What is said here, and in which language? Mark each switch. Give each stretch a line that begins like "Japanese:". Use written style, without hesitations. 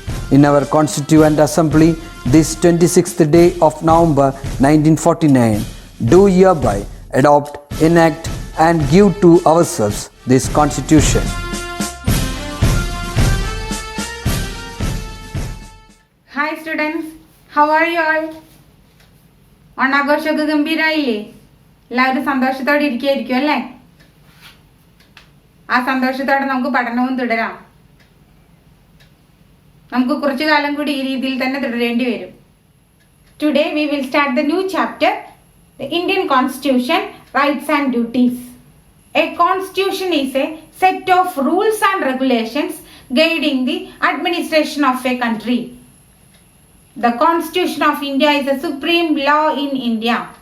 English: In our Constituent Assembly, this 26th day of November 1949, do hereby adopt, enact and give to ourselves this Constitution. Hi students, how are you all?
Malayalam: ഓണാഘോഷമൊക്കെ ഗംഭീരമായില്ലേ? എല്ലാവരും സന്തോഷത്തോടെ ഇരിക്കുകയായിരിക്കും അല്ലേ? ആ സന്തോഷത്തോടെ നമുക്ക് പഠനവും തുടരാം. നമുക്ക് കുറച്ചു കാലം കൂടി ഈ രീതിയിൽ തന്നെ തുടരേണ്ടി വരും.
English: Today we will start the new chapter, the Indian Constitution, Rights and Duties. A constitution is a set of rules and regulations guiding the administration of a country. The Constitution of India is the supreme law in India.